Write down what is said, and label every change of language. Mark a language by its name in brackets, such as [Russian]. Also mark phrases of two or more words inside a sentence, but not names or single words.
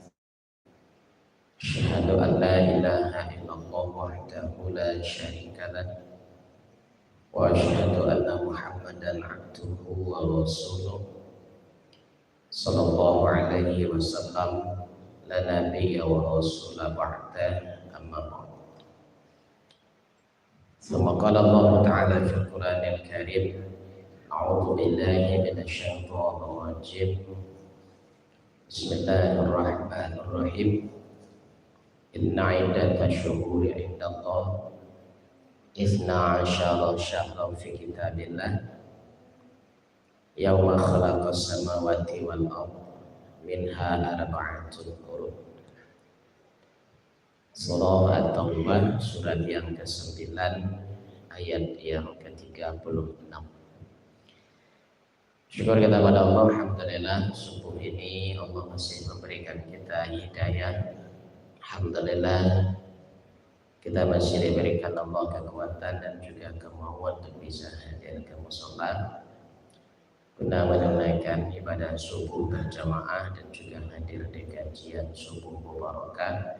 [Arabic] أشهد أن لا إله إلا الله وحده لا شريك له وأشهد أن محمدا عبده ورسوله صلى الله عليه وسلم لا نبي ولا رسول بعده أما بعد. ثم قال الله تعالى في القرآن الكريم أعوذ بالله من الشيطان الرجيم. Bismillahirrahmanirrahim. إن عدة الشهور عند الله اثنا عشر شهرا في كتاب الله يوم خلق السماوات والأرض منها أربعة حرم. [Indonesian] Surah At-Taubah surat yang ke-9 ayat yang ke-36. Syukur kita kepada Allah, alhamdulillah subuh ini Allah masih memberikan kita hidayah. Alhamdulillah kita masih diberikan Allah kekuatan dan juga kemauan untuk bisa hadir ke mushola guna menunaikan ibadah subuh berjamaah dan juga hadir di kajian subuh mubarakah.